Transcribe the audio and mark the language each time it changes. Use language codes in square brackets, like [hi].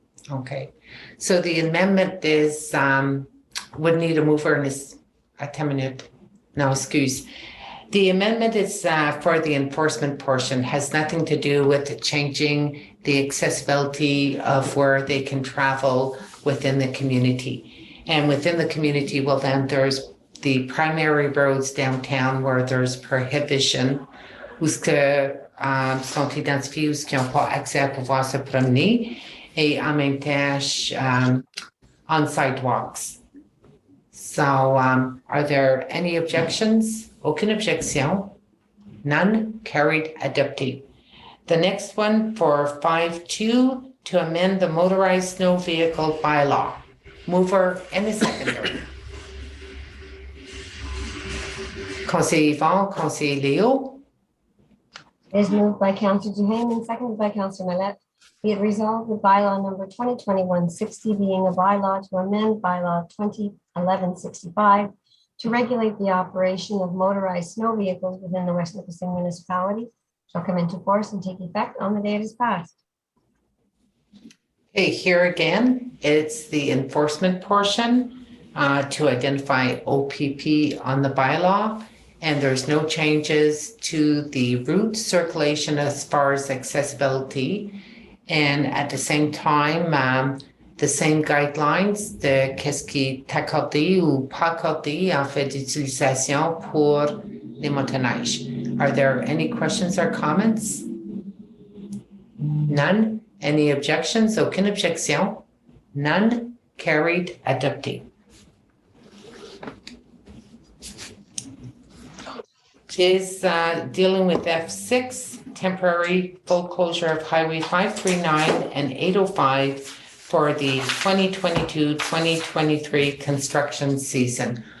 [en] Okay, so the amendment is, would need a mover and is a 10-minute, no, excuse. The amendment is for the enforcement portion, has nothing to do with changing the accessibility of where they can travel within the community. And within the community, well, then there's the primary roads downtown where there's prohibition, [fr] où ce que sont identifiés, où ce qui n'ont pas accès à pouvoir se promener, et en même temps [en] on sidewalks. So are there any objections? [fr] Aucune objection. [en] None. Carried. Adopted. The next one for 5.2 to amend the motorized snow vehicle bylaw. Mover and a seconder. [fr] Conseiller Yvon, Conseiller Leo. [en] It is moved by Councillor Duhaime and seconded by Councillor Mallette. Be it resolved that bylaw number 2021-60 being a bylaw to amend bylaw 2011-65 to regulate the operation of motorized snow vehicles within the West Nipissing municipality shall come into force and take effect on the day it is passed. Okay, here again, it's the enforcement portion to identify OPP on the bylaw, and there's no changes to the route circulation as far as accessibility. And at the same time, the same guidelines [fr] de qu'est-ce qui est accordé ou pas accordé en fait d'utilisation pour les motoneiges. [en] Are there any questions or comments? None. Any objections? [fr] Aucune objection. [en] None. Carried. Adopted. Is dealing with F6, temporary full closure of Highway 539 and 805 for the 2022-2023 construction season.